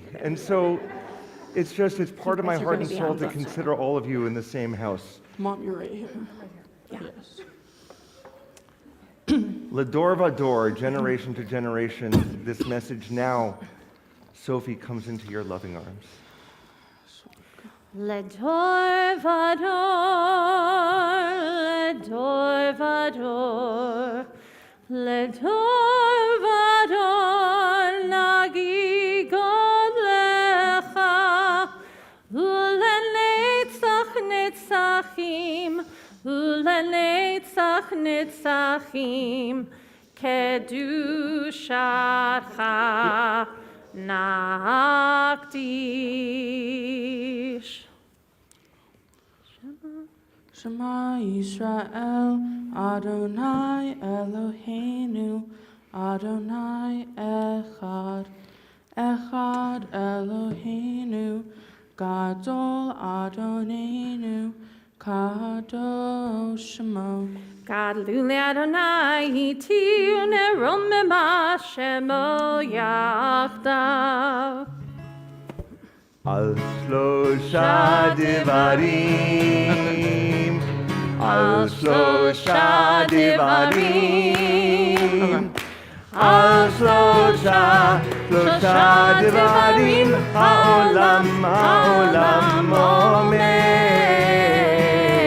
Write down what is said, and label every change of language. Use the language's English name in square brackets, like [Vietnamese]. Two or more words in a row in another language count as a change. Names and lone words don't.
[English] And so it's part of my guys are heart gonna and be soul on to this. consider all of you in the same house. Mom, you're right here. Yeah. Yes. [Hebrew] לדור ודור, [English] generation to generation, this message now, Sophie, comes into your loving arms. [Hebrew] לדור ודור, לדור ודור, נגיד גדלך, ולנצח נצחים, קדושתך נקדיש. שמע ישראל, אדוני אלוהינו, אדוני אחד, אחד אלוהינו, גדול אדונינו, קדוש שמו. גדלו לאדוני איתי ונרוממה שמו יחדו. על שלושה דברים, על שלושה דברים, על שלושה דברים, העולם עומד.